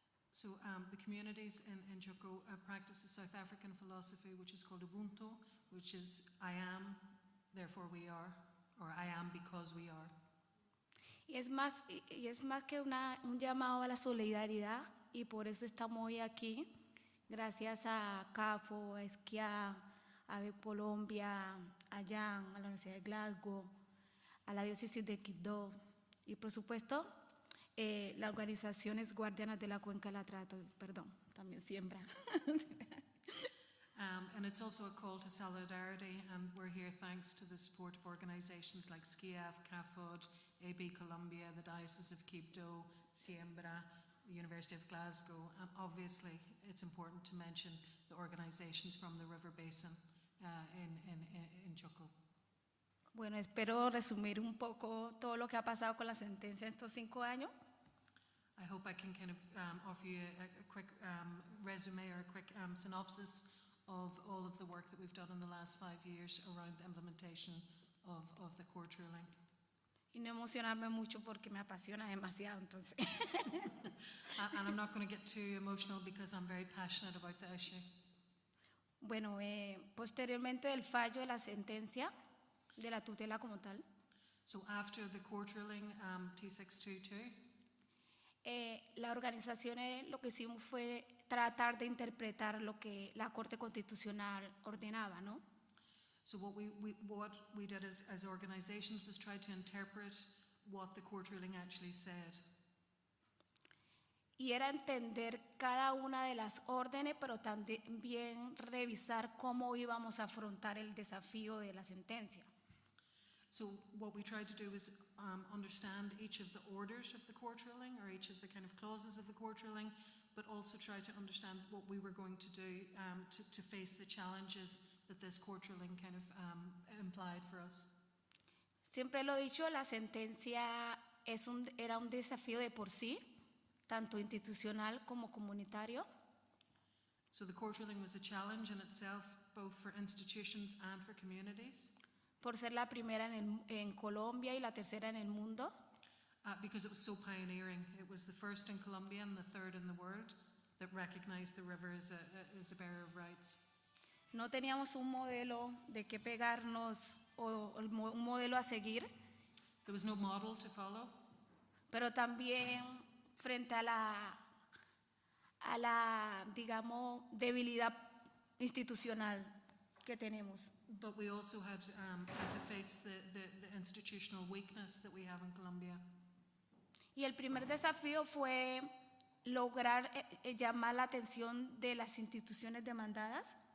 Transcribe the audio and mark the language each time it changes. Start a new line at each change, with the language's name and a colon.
English: So the communities in Chocó practice a South African philosophy which is called Ubuntu, which is I am, therefore we are, or I am because we are.
Spanish: Y es más que un llamado a la solidaridad, y por eso estamos hoy aquí, gracias a CAFO, a Esquiá, a Colombia, a Jan, a la Universidad de Glasgow, a la diócesis de Quito y por supuesto las organizaciones guardianas de la cuenca del Atrato, perdón, también siembra.
English: And it's also a call to solidarity, and we're here thanks to the support of organizations like SCIAF, CAFOD, AB Colombia, the Diocese of Quibdó, Siembra, the University of Glasgow, and obviously it's important to mention the organizations from the river basin in Chocó.
Spanish: Bueno, espero resumir un poco todo lo que ha pasado con la sentencia en estos 5 años.
English: I hope I can kind of offer you a quick resume or a quick synopsis of all of the work that we've done in the last 5 years around the implementation of the court ruling.
Spanish: Y no emocionarme mucho porque me apasiona demasiado, entonces.
English: And I'm not going to get too emotional because I'm very passionate about the issue.
Spanish: Bueno, posteriormente del fallo de la sentencia, de la tutela como tal,
English: So after the court ruling, T622,
Spanish: la organización lo que hicimos fue tratar de interpretar lo que la Corte Constitucional ordenaba, ¿no?
English: so what we did as organizations was try to interpret what the court ruling actually said.
Spanish: Y era entender cada una de las órdenes, pero también revisar cómo íbamos a afrontar el desafío de la sentencia.
English: So what we tried to do was understand each of the orders of the court ruling or each of the kind of clauses of the court ruling, but also try to understand what we were going to do to face the challenges that this court ruling kind of implied for us.
Spanish: Siempre lo he dicho, la sentencia era un desafío de por sí, tanto institucional como comunitario.
English: So the court ruling was a challenge in itself, both for institutions and for communities.
Spanish: Por ser la primera en Colombia y la tercera en el mundo.
English: Because it was so pioneering. It was the first in Colombia and the third in the world that recognized the river as a bearer of rights.
Spanish: No teníamos un modelo de qué pegarnos o un modelo a seguir.
English: There was no model to follow.
Spanish: Pero también frente a la digamos, debilidad institucional que tenemos.
English: But we also had to face the institutional weakness that we have in Colombia.
Spanish: Y el primer desafío fue lograr llamar la atención de las instituciones demandadas.